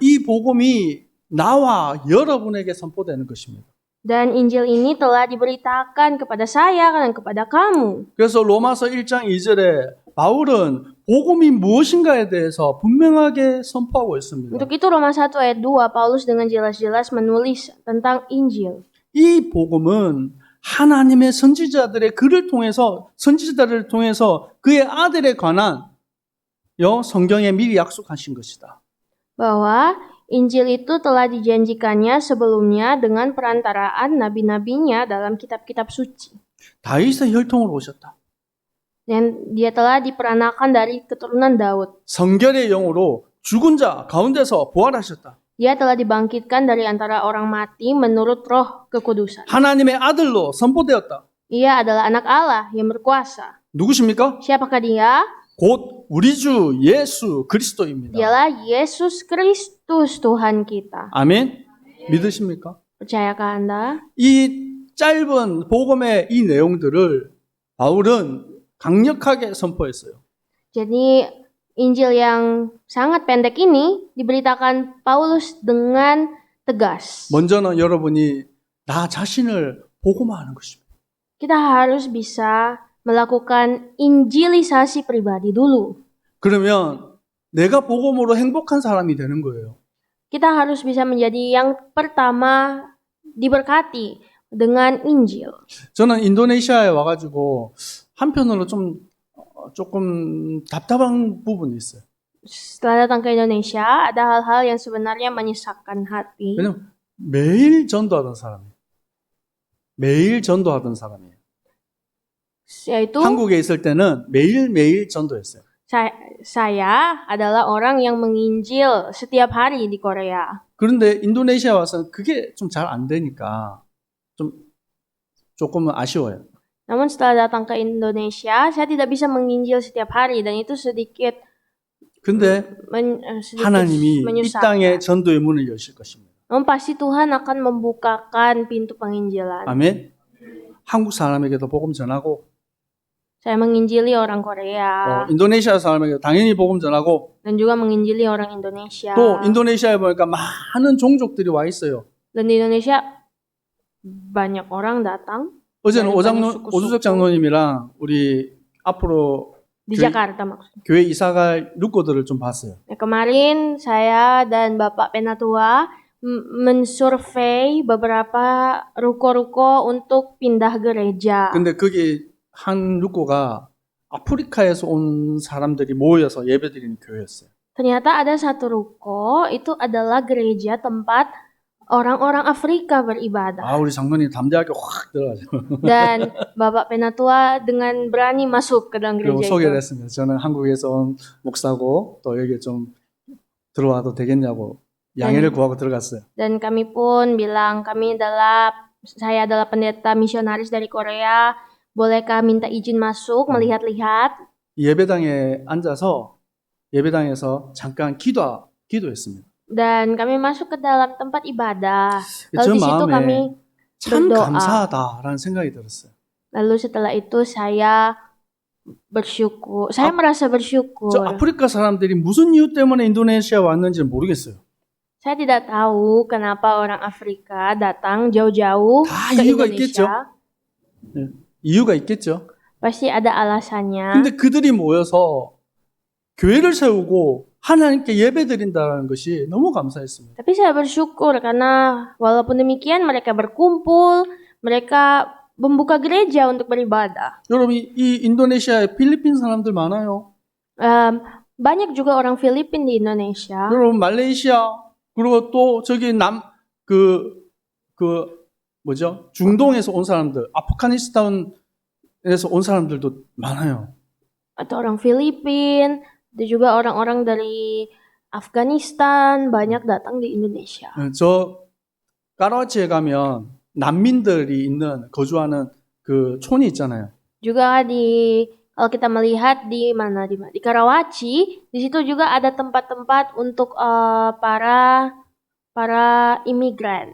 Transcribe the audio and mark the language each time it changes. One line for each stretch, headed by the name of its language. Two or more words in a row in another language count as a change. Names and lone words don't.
Korean: 이 복음이 나와 여러분에게 선포되는 것입니다.
Indonesian: Dan Injil ini telah diberitakan kepada saya dan kepada kamu.
Korean: 그래서 로마서 1장 2절에 바울은 복음이 무엇인가에 대해서 분명하게 선포하고 있습니다.
Indonesian: Untuk itu Roma 1 ayat 2 Paulus dengan jelas-jelas menulis tentang Injil.
Korean: 이 복음은 하나님의 선지자들의 선지자들을 통해서 그의 아들에 관한 성경에 미리 약속하신 것이다.
Indonesian: Bahwa Injil itu telah dijanjikannya sebelumnya dengan perantaraan nabi-nabinya dalam kitab-kitab suci.
Korean: 다윗의 혈통으로 오셨다.
Indonesian: Dan dia telah diperanakan dari keturunan Daud.
Korean: 성결의 영으로 죽은 자 가운데서 부활하셨다.
Indonesian: Dia telah dibangkitkan dari antara orang mati menurut roh kekudusan.
Korean: 하나님의 아들로 선포되었다.
Indonesian: Ia adalah anak Allah yang berkuasa.
Korean: 누구십니까?
Indonesian: Siapakah dia?
Korean: 곧 우리 주 예수 그리스도입니다.
Indonesian: Dialah Yesus Kristus Tuhan kita.
Korean: 아멘. 믿으십니까?
Indonesian: Percayakah Anda?
Korean: 이 짧은 복음의 이 내용들을 바울은 강력하게 선포했어요.
Indonesian: Jadi Injil yang sangat pendek ini diberitakan Paulus dengan tegas.
Korean: 먼저는 여러분이 나 자신을 복음화하는 것입니다.
Indonesian: Kita harus bisa melakukan injilisasi pribadi dulu.
Korean: 그러면 내가 복음으로 행복한 사람이 되는 거예요.
Indonesian: Kita harus bisa menjadi yang pertama diberkati dengan Injil.
Korean: 저는 인도네시아에 와가지고 한편으로 조금 답답한 부분이 있어요.
Indonesian: Setelah datang ke Indonesia, ada hal-hal yang sebenarnya menyesakkan hati.
Korean: 왜냐면 매일 전도하던 사람이에요. 매일 전도하던 사람이에요.
Indonesian: Yaitu
Korean: 한국에 있을 때는 매일매일 전도했어요.
Indonesian: saya adalah orang yang menginjil setiap hari di Korea.
Korean: 그런데 인도네시아 와서 그게 좀 잘 안 되니까 조금은 아쉬워요.
Indonesian: Namun setelah datang ke Indonesia, saya tidak bisa menginjil setiap hari dan itu sedikit
Korean: 근데 하나님이 이
Indonesian: menyusahkan.
Korean: 땅에 전도의 문을 여실 것입니다.
Indonesian: Namun pasti Tuhan akan membukakan pintu penginjilan.
Korean: 아멘. 한국 사람에게도 복음 전하고
Indonesian: Saya menginjili orang Korea
Korean: 인도네시아 사람에게 당연히 복음 전하고
Indonesian: dan juga menginjili orang Indonesia.
Korean: 또 인도네시아에 보니까 많은 종족들이 와 있어요.
Indonesian: Dan di Indonesia banyak orang datang
Korean: 어제는 많이 수고, 오주석 수고. 장로님이랑 우리 앞으로
Indonesian: di
Korean: 교회-
Indonesian: Jakarta maksudnya.
Korean: 교회 이사갈 루코들을 좀 봤어요.
Indonesian: Nah, kemarin saya dan Bapak Penatua mensurvei beberapa ruko-ruko untuk pindah gereja.
Korean: 근데 거기 한 루코가 아프리카에서 온 사람들이 모여서 예배드리는 교회였어요.
Indonesian: Ternyata ada satu ruko, itu adalah gereja tempat orang-orang Afrika beribadah.
Korean: 아, 우리 장로님 담대하게 확 들어가죠.
Indonesian: Dan Bapak Penatua dengan berani masuk ke dalam
Korean: 그리고
Indonesian: gereja
Korean: 소개를
Indonesian: itu.
Korean: 했습니다. 저는 한국에서 온 목사고 또 여기 좀 들어와도 되겠냐고 양해를 구하고 들어갔어요.
Indonesian: Dan kami pun bilang, saya adalah pendeta misionaris dari Korea. Bolehkah minta izin masuk, melihat-lihat?
Korean: 예배당에 앉아서 예배당에서 잠깐 기도했습니다.
Indonesian: Dan kami masuk ke dalam tempat ibadah.
Korean: 저
Indonesian: Lalu di situ kami
Korean: 마음에 참
Indonesian: berdoa.
Korean: 감사하다라는 생각이 들었어요.
Indonesian: Lalu setelah itu saya bersyukur. Saya merasa bersyukur.
Korean: 저 아프리카 사람들이 무슨 이유 때문에 인도네시아 왔는지 모르겠어요.
Indonesian: Saya tidak tahu kenapa orang Afrika datang jauh-jauh
Korean: 다
Indonesian: ke
Korean: 이유가 있겠죠.
Indonesian: Indonesia.
Korean: 이유가 있겠죠.
Indonesian: Pasti ada alasannya.
Korean: 근데 그들이 모여서 교회를 세우고 하나님께 예배드린다는 것이 너무 감사했습니다.
Indonesian: Tapi saya bersyukur karena walaupun demikian mereka berkumpul, mereka membuka gereja untuk beribadah.
Korean: 여러분 이 인도네시아에 필리핀 사람들 많아요.
Indonesian: Banyak juga orang Filipin di Indonesia.
Korean: 여러분 말레이시아 그리고 또 저기 뭐죠? 중동에서 온 사람들, 아프가니스탄에서 온 사람들도 많아요.
Indonesian: Atau orang Filipin, dan juga orang-orang dari Afghanistan banyak datang di Indonesia.
Korean: 저 까라치에 가면 난민들이 거주하는 그 촌이 있잖아요.
Indonesian: Juga kalau kita melihat di Karawaci, di situ juga ada tempat-tempat untuk para imigran.